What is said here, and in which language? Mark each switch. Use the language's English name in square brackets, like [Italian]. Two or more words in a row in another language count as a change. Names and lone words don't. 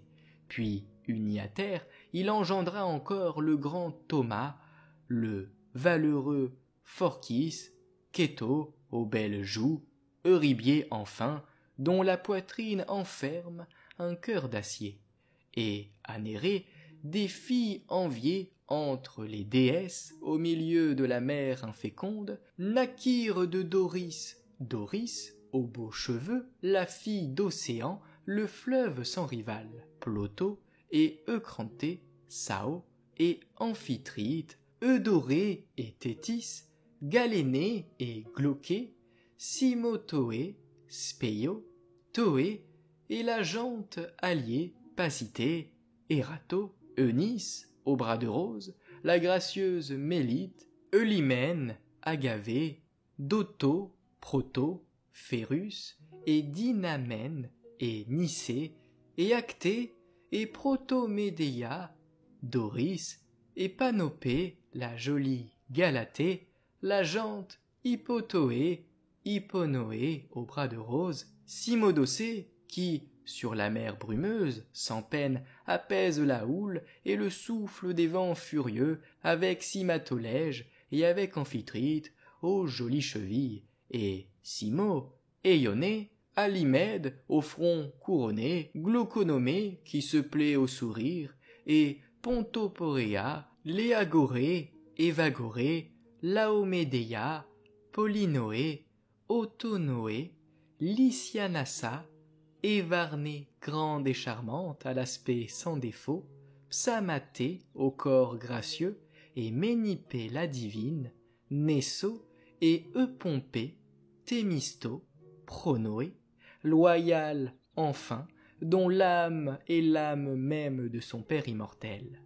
[French] Puis, uni à terre, il engendra encore le grand Thomas, le valeureux Phorkys, Kéto, aux belles joues, Eurybié enfin, dont la poitrine enferme un cœur d'acier, et à Nérée, des filles enviées entre les déesses, au milieu de la mer inféconde, naquirent de Doris, aux beaux cheveux, la fille d'Océan, le fleuve sans rival, Ploto, et Eucranté, Sao, et Amphitrite, Eudorée et Thétis, Galénée et Glauquée, Simotoé, Spéio, Toé, et la jante alliée, Pacité, Erato, Eunice, au bras de rose, la gracieuse Mélite, Eulymène, Agavée, Doto, Proto, Phérus, et Dynamène, et Nicée, et Acté, et Protomédéia, Doris, et Panopée, la jolie Galatée, la jante Hippotoé, Hipponoé au bras de rose, Cymodocée, qui, sur la mer brumeuse, sans peine, apaise la houle et le souffle des vents furieux, avec Cymatolège et avec Amphitrite, aux jolies chevilles, et Simo, Éionée, Alymède, au front couronné, Glauconomée, qui se plaît au sourire, et Pontoporéa, Léagorée, Évagorée, Laomédéia, Polynoé, Autonoé, Lysianassa, Évarnée, grande et charmante, à l'aspect sans défaut, Psamatée, au corps gracieux, et Ménipée la divine, Nesso, et Eupompée, Thémisto, Pronoé, loyal enfin, dont l'âme est l'âme même de son père immortel.